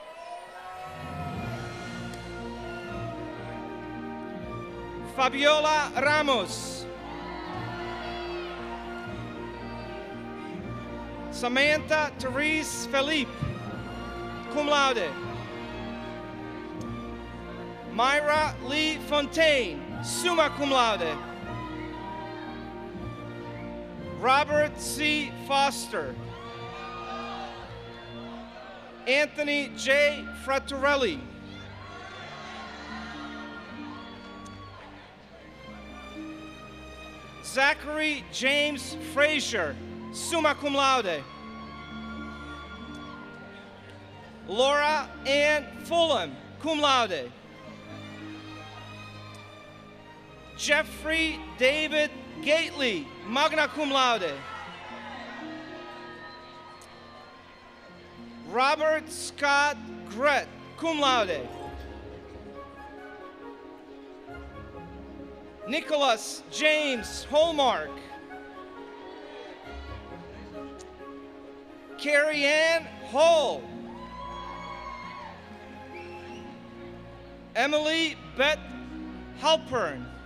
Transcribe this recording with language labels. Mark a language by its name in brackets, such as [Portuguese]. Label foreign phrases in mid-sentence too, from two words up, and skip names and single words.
[English] Fabiola Ramos. Samantha Therese Felipe, [Latin] cum laude. [English] Myra Lee Fontaine, [Latin] summa cum laude. [English] Robert C. Foster. Anthony J. Frattarelli. Zachary James Frazier, [Latin] summa cum laude. [English] Laura Ann Fulham, [Latin] cum laude. [English] Jeffrey David Gately, [Latin] magna cum laude. [English] Robert Scott Gret, [Latin] cum laude. [English] Nicholas James Hallmark. Carrie Ann Hall. Emily Beth Halpern.